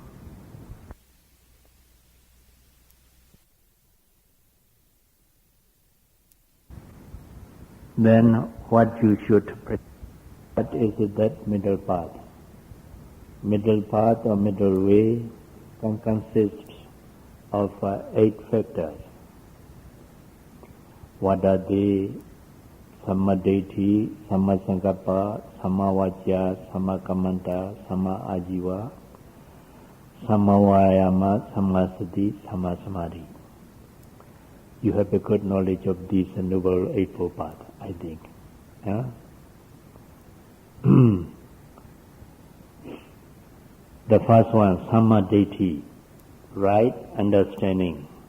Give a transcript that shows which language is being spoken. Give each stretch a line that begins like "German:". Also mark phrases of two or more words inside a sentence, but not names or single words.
English: Then what you should practice, what is that middle path? Middle path or middle way consists of 8 factors. What are they?
Pali: Sammadeti, Sammasankappa, Sammavacca, Sammakamanta, Samma-ajiva, Sammavayama, Sammasati, Sammasamadhi.
English: You have a good knowledge of these Noble Eightfold Path, I think. Yeah? The first one, Sammadeti, right understanding.